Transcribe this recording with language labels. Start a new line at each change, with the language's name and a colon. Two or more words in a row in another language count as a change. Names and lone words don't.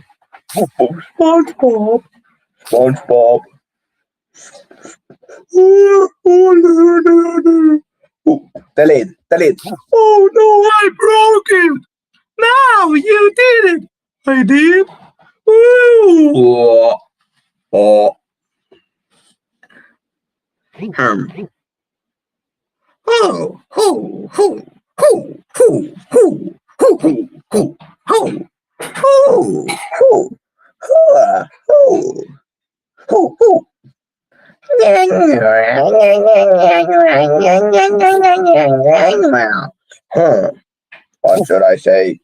English: SpongeBob. SpongeBob. Delete. Oh no, I broke it. Now you did it. I did. Ooh. Oh. Oh, ho, ho, ho, ho, ho, ho, ho, ho, ho, ho, ho, ho, ho. What should I say?